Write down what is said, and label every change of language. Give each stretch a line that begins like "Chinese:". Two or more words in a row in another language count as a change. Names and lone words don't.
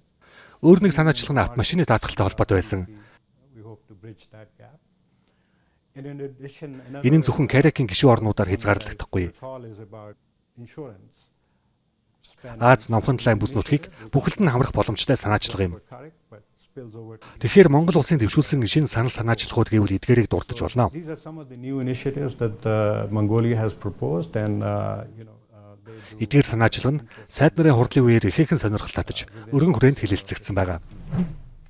Mongolian: Өөр нэг санаачлага нь автомашины даатгалтай холбоотой байсан.
English: We hope to bridge that gap. And in addition,
Mongolian: Энэ нь зөвхөн КАРК-ийн гишүүн орнуудаар хязгаарлагдахгүй.
English: call is about insurance.
Mongolian: Аз номхон талайн бүс нутгийг бүхэлд нь хамрах боломжтой санаачлага юм.
English: CARC, but spills over to
Mongolian: Тэгэхээр Монгол улсын дэвшүүлсэн шинэ санал санаачлагууд гэвэл эдгээрийг дурдж болно.
English: These are some of the new initiatives that Mongolia has proposed, and they do
Mongolian: Эдгээр санаачилга нь сайд нарын хурлын үеэр ихээхэн сонирхол татаж, өргөн хүрээнд хэлэлцэгдсэн байгаа.